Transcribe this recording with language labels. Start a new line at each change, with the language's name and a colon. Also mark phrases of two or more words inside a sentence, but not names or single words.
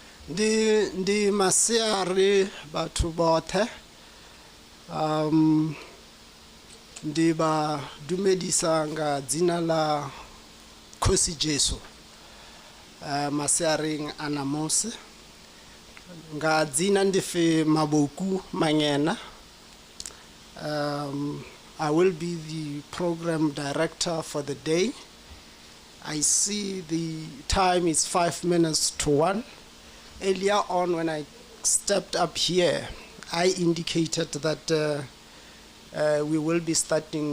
Venda: Ndi masiari batho bothe ndi ba dumedisa nga dzina la Khosi Jesu masiaring anamusi nga dzina ndife Maboku Mangena.
English: I will be the program director for the day. I see the time is 5 minutes to 1. Earlier on, when I stepped up here, I indicated that we will be starting.